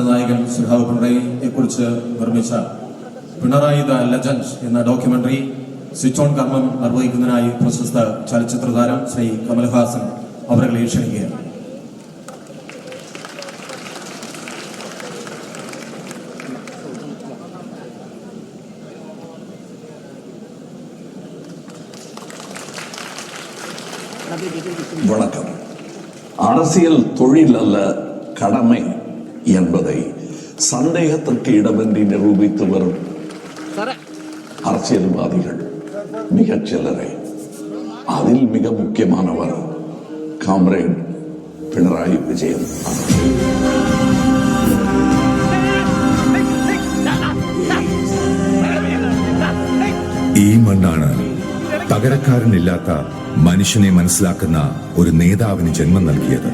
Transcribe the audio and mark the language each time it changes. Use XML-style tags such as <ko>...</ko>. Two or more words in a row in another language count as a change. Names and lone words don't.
<ml>നായകൻ സുഹാവ് പിണറായിയെ കുറിച്ച് നിർമ്മിച്ച പിണറായി ദ ലെജൻഡ് എന്ന ഡോക്യുമെന്ററി സ്വിച്ച് ഓൺ കർമ്മം നിർവഹിക്കുന്നതിനായി പ്രശസ്ത ചലച്ചിത്ര താരം ശ്രീ കമൽഹാസൻ അവരെ ക്ഷണിക്കുകയാണ്.</ml> <ta>வணக்கம். அரசியல் தொழில் அல்ல கடமை என்பதை சந்தேகத்திற்கு இடமின்றி நிரூபித்து வரும் அரசியல்வாதிகள் மிகச் சிலரே. அதில் மிக முக்கியமானவர் காம்ரேட் പിണറായി വിജയൻ.</ta> <ml>ഈ മണ്ണാണ് പകരക്കാരനില്ലാത്ത മനുഷ്യനെ മനസ്സിലാക്കുന്ന ഒരു നേതാവിന് ജന്മം നൽകിയത്.</ml>